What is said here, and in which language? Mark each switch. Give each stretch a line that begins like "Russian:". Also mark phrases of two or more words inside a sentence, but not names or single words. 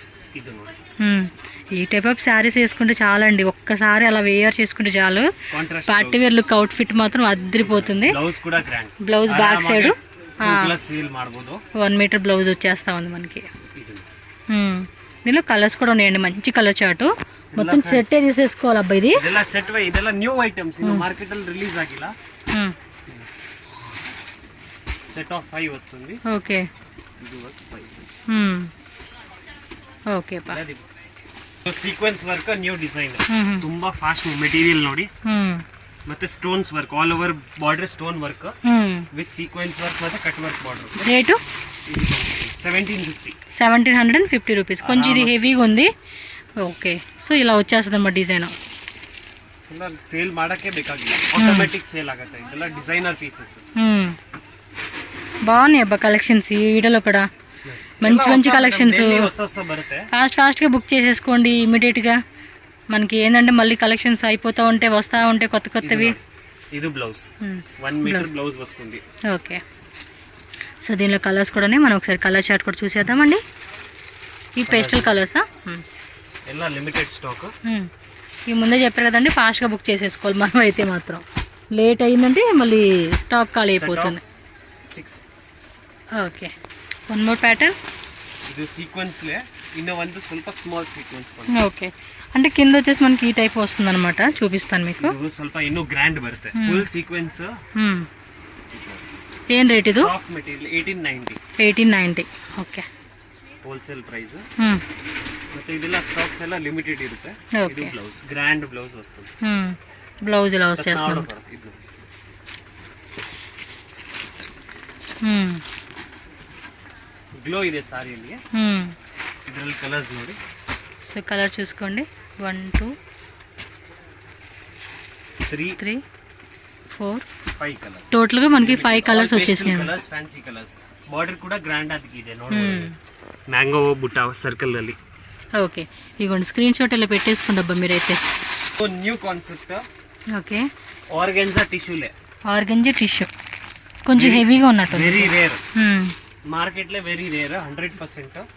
Telugu: ఈ
English: type of sarees
Telugu: వేసుకుంటే చాలా అండి, ఒక్కసారి అలా వేయర్ చేసుకుంటే చాలు.
English: party wear look outfit
Telugu: మాత్రం అదిరిపోతుంది.
English: blouse back side 1 meter blouse
Telugu: వచ్చేస్తా ఉంది మనకి. దీనిలో కలర్స్ కూడా ఉన్నాయండి, మంచి
English: colour chart.
Telugu: మొత్తం సెట్ తీసేసుకోవాలి అబ్బా. ఇది
Kannada: ಸೆಟ್ ವೈ ಇದೆಲ್ಲ
English: new items
Kannada: ಇನ್ನು ಮಾರ್ಕೆಟ್ ಅಲ್ಲಿ ರಿಲೀಸ್ ಆಗಿಲ್ಲ.
English: set of 5
Telugu: వస్తుంది.
English: okay okay
Telugu: ಪಾ.
English: sequence work new design,
Kannada: ತುಂಬಾ
English: fast material
Kannada: ನೋಡಿ. ಮತ್ತೆ
English: stones work, all over border stone work with sequence work
Kannada: ಮತ್ತೆ
English: cut work border.
Kannada: ರೇಟು 1750
Telugu: రూపీస్. కొంచెం ఇది హెవీగా ఉంది.
English: okay, so
Telugu: ఇలా వచ్చేస్తుంది అన్నమాట డిజైన్.
Kannada: ಸೇಲ್ ಮಾಡಕ್ಕೆ ಬೇಕಾಗಿಲ್ಲ,
English: automatic sale
Kannada: ಆಗುತ್ತೆ. ಇದೆಲ್ಲ
English: designer pieces.
Telugu: బాగున్నాయి అబ్బా కలెక్షన్స్ ఈ వీడియోలో కూడా. మంచి మంచి కలెక్షన్స్. ఫాస్ట్గా బుక్ చేసేసుకోండి ఇమీడియట్గా. మనకి ఏంటంటే మళ్ళీ కలెక్షన్స్ అయిపోతూ ఉంటే వస్తూ ఉంటే కొత్త కొత్తవి. ఇది
English: blouse 1 meter blouse
Telugu: వస్తుంది.
English: okay, so
Telugu: దీనిలో కలర్స్ కూడా మనం ఒకసారి
English: colour chart
Telugu: కూడా చూసేద్దామండి. ఈ పేస్టల్ కలర్సా?
English: ಎಲ್ಲ limited stock.
Telugu: ఈ ముందే చెప్పారు కదండి, ఫాస్ట్గా బుక్ చేసేసుకోవాలి. మనం అయితే మాత్రం లేట్ అయిందంటే మళ్ళీ స్టాక్ ఖాళీ అయిపోతుంది. 6.
English: okay, one more pattern.
Kannada: ಇದು ಸೀಕ್ವೆನ್ಸ್ ಲೇ ಇನ್ನು ಒಂದು ಸ್ವಲ್ಪ
English: small sequence.
Telugu: ఓకే, అంటే కింద వచ్చేసి మనకి ఈ టైప్ వస్తుంది అనమాట. చూపిస్తాను మీకు.
Kannada: ಇದು ಸ್ವಲ್ಪ ಇನ್ನೂ ಗ್ರ್ಯಾಂಡ್ ಬರುತ್ತೆ.
English: full sequence.
Telugu: ఏం రేట్ ఇది?
English: soft material
Telugu: 1890. ఓకే,
English: wholesale price.
Kannada: ಮತ್ತೆ ಇದೆಲ್ಲ ಸ್ಟಾಕ್ಸ್ ಎಲ್ಲ ಲಿಮಿಟೆಡ್ ಇರುತ್ತೆ. ಇದು ಬ್ಲೌಸ್,
English: grand blouse
Kannada: ವಸ್ತುಂది.
Telugu: బ్లౌజ్ ఇలా వచ్చేస్తుంది.
Kannada: ಗ್ಲೋ ಇದೆ ಸಾರಿಯಲ್ಲಿ. ಇದರಲ್ಲಿ ಕಲರ್ಸ್ ನೋಡಿ.
English: so colour
Telugu: చూసుకోండి. 1 2 3 4 5 కలర్స్. టోటల్ గా మనకి 5 కలర్స్ వచ్చేసాయి.
English: colours fancy colours.
Telugu: బార్డర్ కూడా గ్రాండ్
Kannada: ಆಗಿದೆ ನೋಡಿ.
Telugu: మ్యాంగో బుట్ట సర్కిల్ ಅಲ್ಲಿ. ఓకే, ఇగోండి
English: screenshot
Telugu: ఇలా పెట్టేసుకోండి అబ్బా మీరైతే.
English: so new concept.
Telugu: ఓకే, ఆర్గెన్జా టిష్యూలే.
English: organza tissue
Telugu: కొంచెం హెవీగా ఉన్నట్టు.
English: very rare market లో, very rare 100%.